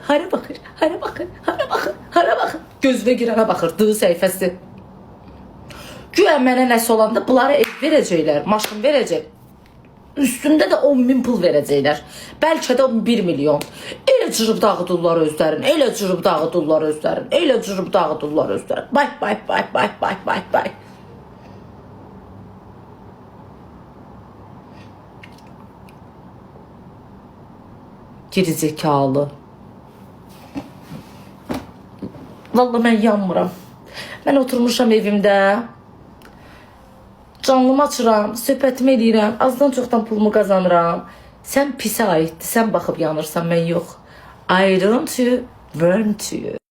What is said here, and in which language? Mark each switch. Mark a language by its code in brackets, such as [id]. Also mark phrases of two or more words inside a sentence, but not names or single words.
[az] Hara baxır, hara baxır, hara baxır, hara baxır. Gözünə girənə baxır, dığı səhifəsi. Güya mənə nəsə olanda bunlara ev verəcəklər, maşın verəcək. Üstündə də 10.000 pul verəcəklər. Bəlkə də 1 milyon. Elə cırıb dağıdırlar özlərin. Elə cırıb dağıdırlar özlərin. Elə cırıb dağıdırlar özlərin. Bay bay bay bay bay bay bay. Gerizekalı. Vallahi mən yanmıram. Mən oturmuşam evimdə. Canlımı açıram, söhbətimi edirəm, azdan çoxdan pulumu qazanıram. Sən pisə aiddir, sən baxıb yanırsan, mən yox. [en] I don't want to burn to you.